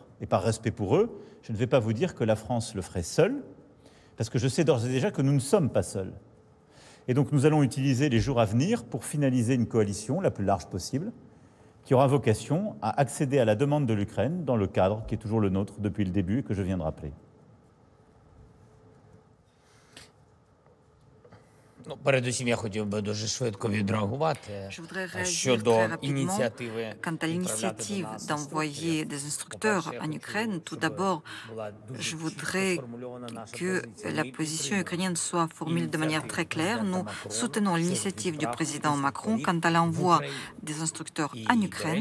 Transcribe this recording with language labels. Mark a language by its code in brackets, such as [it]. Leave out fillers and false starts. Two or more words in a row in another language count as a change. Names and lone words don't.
[fr] Et par respect pour eux, je ne vais pas vous dire que la France le ferait seule, parce que je sais d'ores et déjà que nous ne sommes pas seuls. Et donc nous allons utiliser les jours à venir pour finaliser une coalition la plus large possible, qui aura vocation à accéder à la demande de l'Ukraine dans le cadre qui est toujours le nôtre depuis le début et que je viens de rappeler. [uk] Передусім, я хотів би дуже швидко відреагувати щодо ініціативи [fr] quant à l'initiative d'envoyer des instructeurs en Ukraine. Tout d'abord, je voudrais que la position ukrainienne soit formulée de manière très claire. Nous soutenons l'initiative du président Macron quant à l'envoi des instructeurs en Ukraine.